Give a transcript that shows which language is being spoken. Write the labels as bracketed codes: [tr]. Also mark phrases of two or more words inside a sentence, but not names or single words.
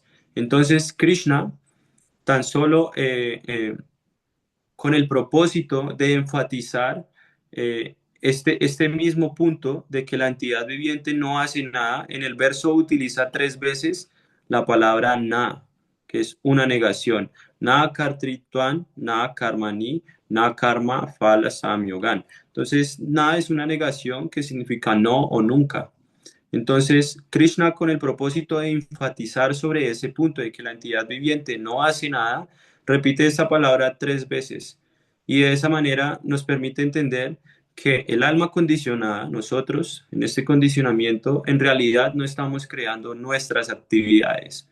[es] Entonces, Krishna, tan solo con el propósito de enfatizar este mismo punto de que la entidad viviente no hace nada, en el verso utiliza 3 veces la palabra na, que es una negación. [sa] न कर्तृत्वं, न कर्माणि, न कर्म फल संयोगं. [es] Entonces, na es una negación que significa no o nunca. Entonces, Krishna, con el propósito de enfatizar sobre ese punto de que la entidad viviente no hace nada, repite esta palabra 3 veces. Y de esa manera nos permite entender que el alma condicionada, nosotros, en este condicionamiento, en realidad no estamos creando nuestras actividades.